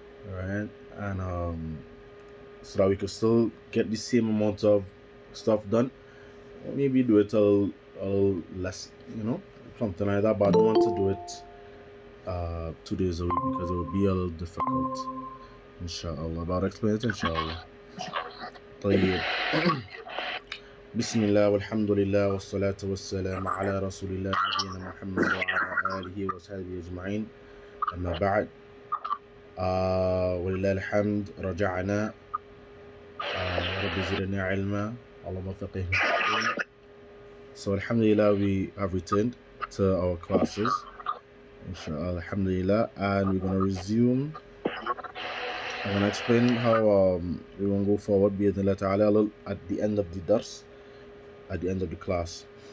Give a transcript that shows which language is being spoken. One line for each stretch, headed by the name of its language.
English: Alright, and so that we could still get the same amount of stuff done, or maybe do it a little less, something like that. But I don't want to do it 2 days a week because it would be a little difficult. Inshallah, but I'll explain it inshallah.
Arabic: طيب. بسم الله والحمد لله والصلاة والسلام على رسول الله نبينا محمد وعلى آله وصحبه أجمعين. أما بعد، ولله الحمد رجعنا. رب زدنا علما اللهم فقهنا في الدين.
English: So alhamdulillah, we have returned to our classes, inshallah, alhamdulillah, and we're going to resume. I'm going to explain how we're going to go forward
Arabic: بإذن الله تعالى
English: at the end of the dars, at the end of the class.